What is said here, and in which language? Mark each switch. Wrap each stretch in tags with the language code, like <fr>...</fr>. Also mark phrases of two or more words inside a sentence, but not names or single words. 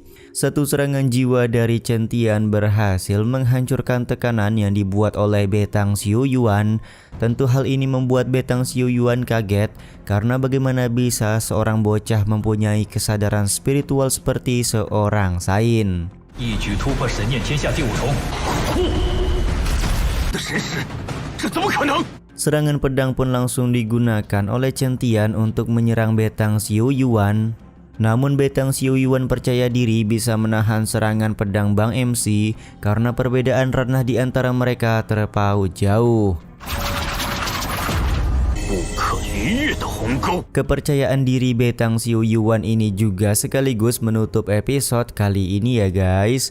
<id>Satu serangan jiwa dari Chen Tian berhasil menghancurkan tekanan yang dibuat oleh Beitang Xiu Yuan. Tentu hal ini membuat Beitang Xiu Yuan kaget karena bagaimana bisa seorang bocah mempunyai kesadaran spiritual seperti seorang sain.</id> <zh>一举突破神念天下第五重。的神识，这怎么可能？</zh> <id>Serangan pedang pun langsung digunakan oleh Chen Tian untuk menyerang Beitang Xiu Yuan. Namun Beitang Xiu Yuan percaya diri bisa menahan serangan pedang Bang MC karena perbedaan ranah di antara mereka terpaut jauh. Kepercayaan diri Beitang Xiu Yuan ini juga sekaligus menutup episode kali ini ya guys.</id>